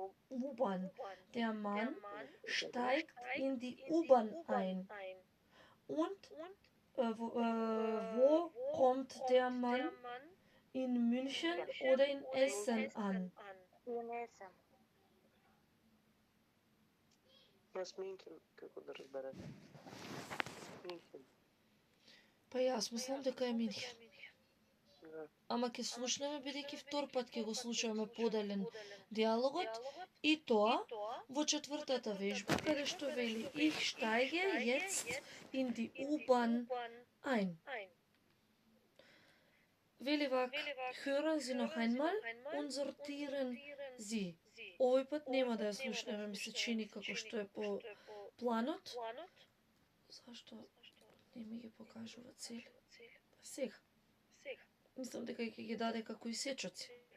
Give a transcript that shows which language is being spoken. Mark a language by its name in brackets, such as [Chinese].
[German] U-Bahn. Der Mann steigt in die U-Bahn ein. Und wo kommt der Mann? In München oder in Essen an? [Macedonian] Јас Минхен, како да разберете. Минхен. Па јас мислам дека е Минхен. Ама ќе слушнеме, бидејќи втор пат ќе го слушаме поделен диалогот, и тоа во четвртата вежба, каде што вели [German] Ich steige jetzt in die U-Bahn ein. [Macedonian] Вели вак, [German] hören Sie noch einmal und sortieren Sie. [Macedonian] Овој пат нема да ја слушнеме, ми се чини како што е по планот. Зашто не ми ги покажува цели? Сега. Мислам дека ќе ги даде како исечоци.